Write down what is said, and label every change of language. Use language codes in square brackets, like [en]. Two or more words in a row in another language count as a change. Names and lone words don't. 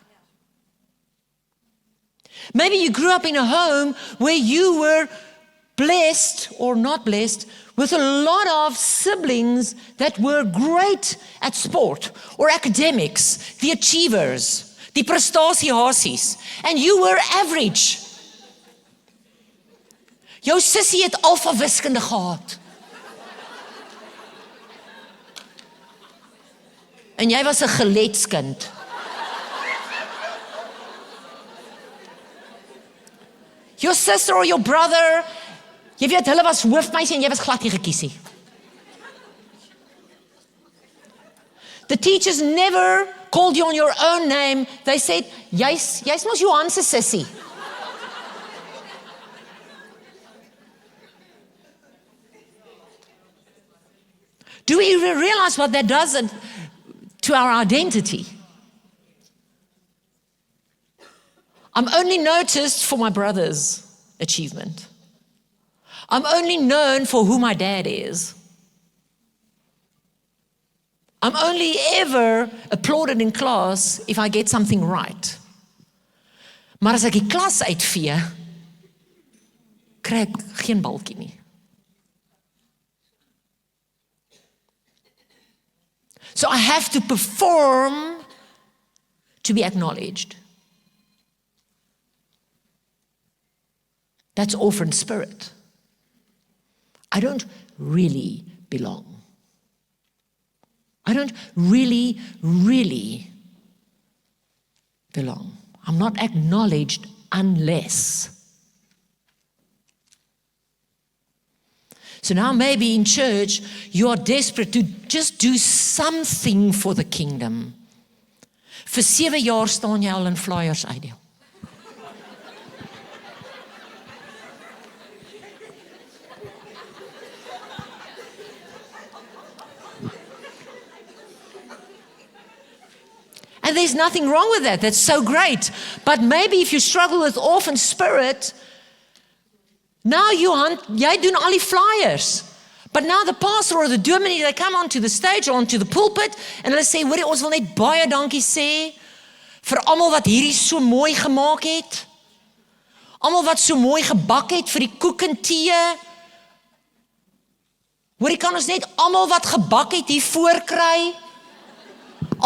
[en] Maybe you grew up in a home where you were blessed or not blessed with a lot of siblings that were great at sport or academics, the achievers. [af] Die prestasiehasies, [en] and you were average. [af] Jou sussie het alfa wiskunde gehad. En jy was 'n geletskind. [en] Your sister or your brother, [af] jy weet hulle was hoofmeisie en jy was glad nie gekies nie. [en] The teachers never called you on your own name. They said, [af] jy's mos Johan se sussie. [en] Do we realize what that does to our identity? I'm only noticed for my brother's achievement. I'm only known for who my dad is. I'm only ever applauded in class if I get something right. [af] Maar as ek die klas uitvee, kry ek geen balkie nie. [en] So I have to perform to be acknowledged. That's orphan spirit. I don't really belong. I don't really belong. I'm not acknowledged unless. So now maybe in church, you are desperate to just do something for the kingdom. [af] Vir 7 jaar staan jy al in flyers uitdeel. [en] And there's nothing wrong with that. That's so great. But maybe if you struggle with orphan spirit, now [af] jy doen al die flyers. [en] But now the pastor or the dominee, they come onto the stage or onto the pulpit and [af] hulle sê, hoorie, ons wil net baie dankie sê vir almal wat hierdie so mooi gemaak het. Almal wat so mooi gebak het vir die koek en tee. Hoorie, kan ons net almal wat gebak het hier voorkry?